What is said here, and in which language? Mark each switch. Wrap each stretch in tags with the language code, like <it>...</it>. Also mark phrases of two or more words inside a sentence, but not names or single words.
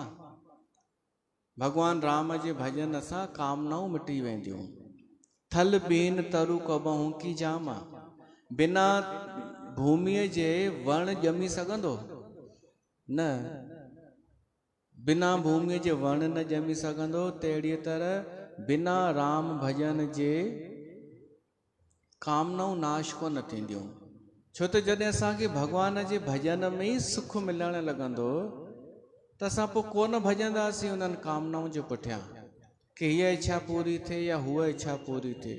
<sd>भगवान राम जे भजन सां कामनाऊं मिटी वेंदियूं।</sd> <awa>थल बीन तरु कबहूं की जामा।</awa> <sd>बिना भूमिअ जे वण ॼमी सघंदो न, बिना भूमिअ जे वण न ॼमी सघंदो। तहिड़ीअ तरह बिना राम भजन जे कामनाऊं नाश कोन थींदियूं। छो त जॾहिं असांखे भगवान जे भजन में ई सुख मिलणु लॻंदो त असां पोइ कोन भजंदासीं उन्हनि कामनाउनि जे पुठियां कि हीअ इच्छा पूरी थिए या हूअ इच्छा पूरी थिए।</sd>